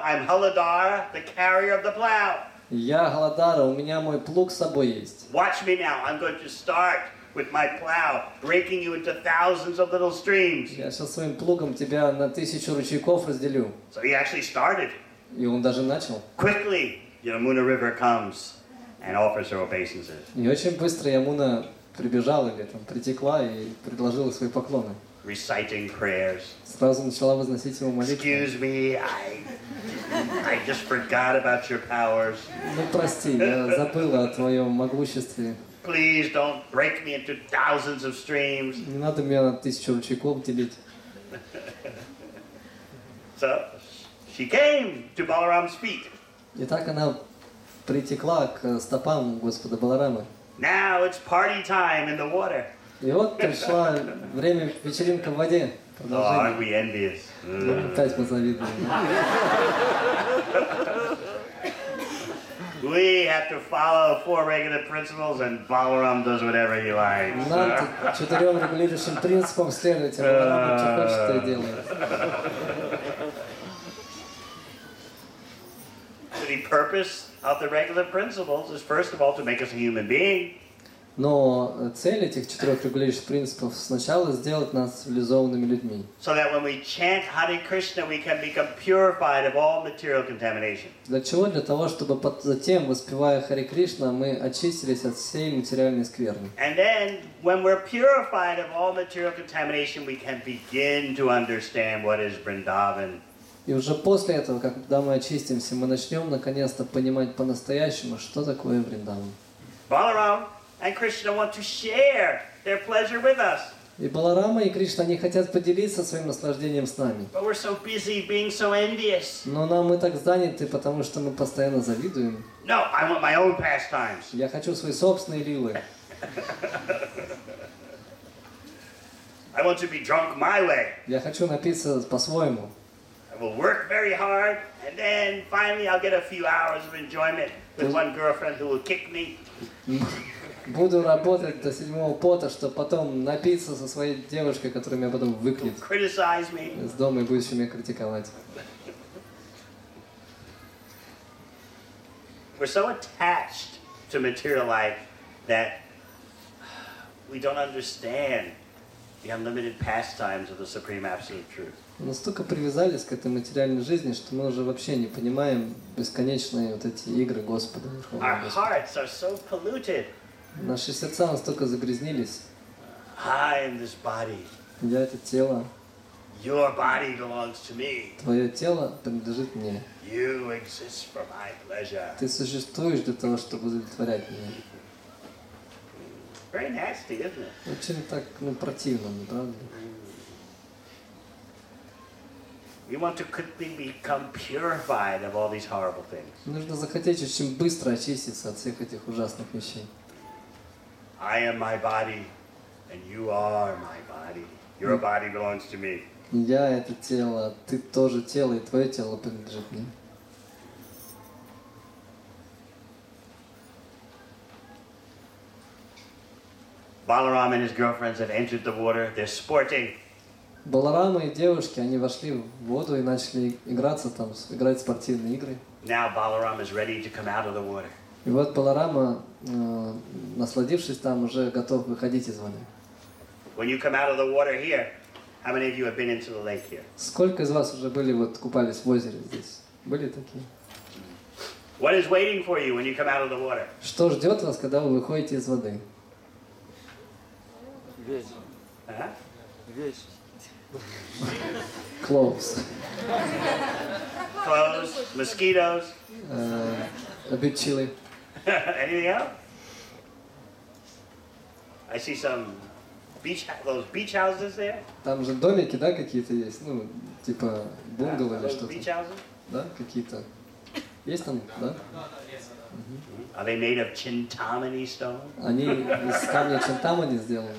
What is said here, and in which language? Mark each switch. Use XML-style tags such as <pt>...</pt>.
<en>I'm Haladara, the carrier of the plow.</en> <ru>Я Галадара, у меня мой плуг с собой есть.</ru> <en>Watch me now. I'm going to start with my plow, breaking you into thousands of little streams.</en> <ru>Я сейчас своим плугом тебя на 1000 ручейков разделю.</ru> <en>So he actually started.</en> <ru>И он даже начал.</ru> <en>Quickly, Yamuna River comes and offers her obeisances.</en> <ru>И очень быстро Ямуна прибежала или там притекла и предложила свои поклоны.</ru> <en>Reciting prayers.</en> <ru>Сразу начала возносить ему молитву.</ru> <en>Excuse me, I just forgot about your powers.</en> <ru>Ну прости, я забыла о твоем могуществе.</ru> <en>Please don't break me into thousands of streams.</en> <ru>Не надо меня на 1000 ручейков делить.</ru> <en>So she came to Balaram's feet.</en> <ru>И так она притекла к стопам Господа Баларамы.</ru> <en>Now it's party time in the water.</en> <ru>И вот пришло время вечеринка в воде.</ru> <en>Oh, aren't we envious?</en> <ru>Опять мы завидуем.</ru> <en>We have to follow 4 regular principles, and Balaram does whatever he likes.</en> <ru>Нам 4 регулирующим принципам следовать, а Баларама что хочет, то и делает.</ru> <en>The purpose of the regular principles is first of all to make us a human being.</en> <ru>Но цель этих 4 регулирующих принципов сначала сделать нас цивилизованными людьми.</ru> <en>So that when we chant Hare Krishna, we can become purified of all material contamination.</en> <ru>Для чего? Для того, чтобы затем, воспевая Харе Кришна, мы очистились от всей материальной скверны.</ru> <en>And then, when we're purified of all material contamination, we can begin to understand what is Vrindavan.</en> <ru>И уже после этого, когда мы очистимся, мы начнем наконец-то понимать по-настоящему, что такое Вриндаван.</ru> <en>Balaram and Krishna want to share their pleasure with us.</en> <ru>И Баларама, и Кришна, они хотят поделиться своим наслаждением с нами.</ru> <en>But we're so busy being so envious.</en> <ru>Но мы так заняты, потому что мы постоянно завидуем.</ru> <en>No, I want my own pastimes.</en> <ru>Я хочу свои собственные лилы.</ru> <en>I want to be drunk my way.</en> <ru>Я хочу напиться по-своему.</ru> <en>I will work very hard, and then finally I'll get a few hours of enjoyment with one girlfriend who will kick me.</en> <ru>Буду работать до седьмого пота, чтобы потом напиться со своей девушкой, которая меня потом выкинет</ru> <en>Criticize me.</en> <ru>из дома и будет еще меня критиковать.</ru> <en>We're so attached to material life that we don't understand the unlimited pastimes of the Supreme Absolute Truth.</en> <ru>Мы настолько привязались к этой материальной жизни, что мы уже вообще не понимаем бесконечные вот эти игры Господа.</ru> <en>Our hearts are so polluted.</en> <ru>Наши сердца настолько загрязнились.</ru> <en>I am this body.</en> <ru>Я это тело.</ru> <en>Your body belongs to me.</en> <ru>Твое тело принадлежит мне.</ru> <en>You exist for my pleasure.</en> <ru>Ты существуешь для того, чтобы удовлетворять меня.</ru> <en>Very nasty, isn't it?</en> <ru>Очень так, противно, не правда?</ru> <en>We want to quickly become purified of all these horrible things.</en> <ru>Нужно захотеть очень быстро очиститься от всех этих ужасных вещей.</ru> <en>I am my body, and you are my body. Your body belongs to me.</en> <ru>Я это тело, ты тоже тело, и твое тело принадлежит мне.</ru> <en>Balaram and his girlfriends have entered the water. They're sporting.</en> <ru>Баларама и девушки, они вошли в воду и начали играться там, играть в спортивные игры.</ru> <en>Now Balaram is ready to come out of the water.</en> <ru>И вот Баларама, насладившись там, уже готов выходить из воды.</ru> <en>When you come out of the water here, how many of you have been into the lake here?</en> <ru>Сколько из вас уже были, купались в озере здесь? Были такие?</ru> <en>What is waiting for you when you come out of the water?</en> <ru>Что ждет вас, когда вы выходите из воды? Вещь. Huh? Вещь.</ru> <en>Clothes. Clothes, mosquitoes, A bit chilly. anything else? I see some those beach houses there.</en> <ru>Там же домики, да, какие-то есть? Типа бунгало или</ru> <en>Those</en> <ru>что-то.</ru> <en>beach houses?</en> <ru>Да, какие-то. Есть там, да?</ru> <en>Are they made of Chintamani stone?</en> <ru>Они из камня Чинтамани сделаны.</ru>